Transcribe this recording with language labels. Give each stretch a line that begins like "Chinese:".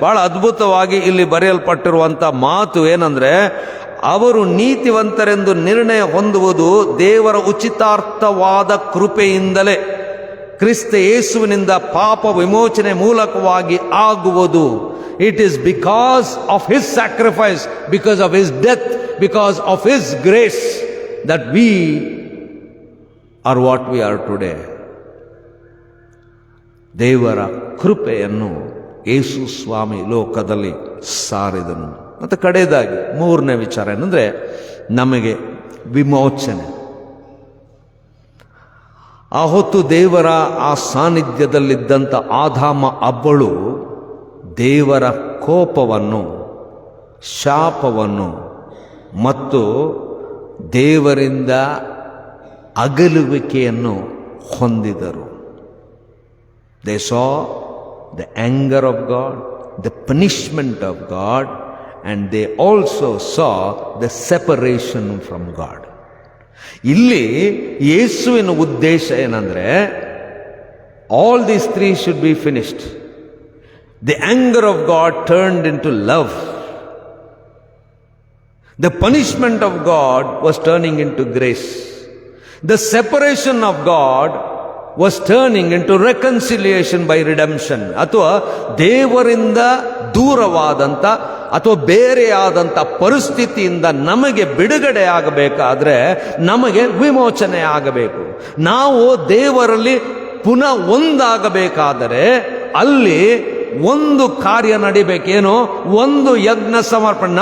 Kannada: ಬಹಳ ಅದ್ಭುತವಾಗಿ ಇಲ್ಲಿ ಬರೆಯಲ್ಪಟ್ಟಿರುವಂಥ ಮಾತು ಏನಂದ್ರೆ, ಅವರು ನೀತಿವಂತರೆಂದು ನಿರ್ಣಯ ಹೊಂದುವುದು ದೇವರ ಉಚಿತಾರ್ಥವಾದ ಕೃಪೆಯಿಂದಲೇ, ಕ್ರಿಸ್ತ ಯೇಸುವಿನಿಂದ ಪಾಪ ವಿಮೋಚನೆ ಮೂಲಕವಾಗಿ ಆಗುವುದು.
English: It is because of his sacrifice, because of his death, because of his grace that we are what we are today.
Kannada: ದೇವರ ಕೃಪೆಯನ್ನು ಯೇಸು ಸ್ವಾಮಿ ಲೋಕದಲ್ಲಿ ಸಾರಿದನು. ಮತ್ತು ಕಡೆಯದಾಗಿ ಮೂರನೇ ವಿಚಾರ ಏನಂದ್ರೆ, ನಮಗೆ ವಿಮೋಚನೆ. ಆ ಹೊತ್ತು ದೇವರ ಆ ಸಾನ್ನಿಧ್ಯದಲ್ಲಿದ್ದಂಥ ಆದಾಮ ಅವ್ವಳು ದೇವರ ಕೋಪವನ್ನು, ಶಾಪವನ್ನು ಮತ್ತು ದೇವರಿಂದ ಅಗಲುವಿಕೆಯನ್ನು ಹೊಂದಿದರು.
English: They saw the anger of God, the punishment of God, and they also saw the separation from God.
Kannada: ಇಲ್ಲಿ ಯೇಸುವಿನ ಉದ್ದೇಶ ಏನಂದ್ರೆ,
English: All these three should be finished. The anger of God turned into love. The punishment of God was turning into grace. The separation of God was turning into reconciliation by redemption.
Kannada: ಅಥವಾ ದೇವರಿಂದ ದೂರವಾದಂಥ ಅಥವಾ ಬೇರೆಯಾದಂಥ ಪರಿಸ್ಥಿತಿಯಿಂದ ನಮಗೆ ಬಿಡುಗಡೆ ಆಗಬೇಕಾದ್ರೆ ನಮಗೆ ವಿಮೋಚನೆ ಆಗಬೇಕು. ನಾವು ದೇವರಲ್ಲಿ ಪುನಃ ಒಂದಾಗಬೇಕಾದರೆ ಅಲ್ಲಿ ಒಂದು ಕಾರ್ಯ ನಡಿಬೇಕೇನೋ, ಒಂದು ಯಜ್ಞ ಸಮರ್ಪಣೆ.